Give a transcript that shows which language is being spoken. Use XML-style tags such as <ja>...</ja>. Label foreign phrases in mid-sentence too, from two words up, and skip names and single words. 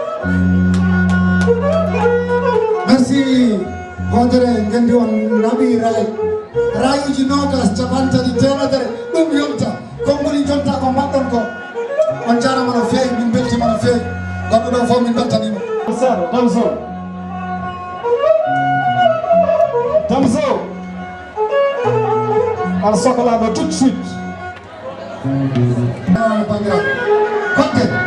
<ff>merci hodere ngendi on naɓi rayuji nogas capantati temedere ɗum yonta konngoli jonta ko mbaɗɗon ko on jarama no feewi min beltima no feewi gonɗo ɗo fof min beltanima seeɗa Tamso Tamso aɗa sohlama</ff> <fr>tout de suite</fr> <ff>bandiraɓe konte</ff>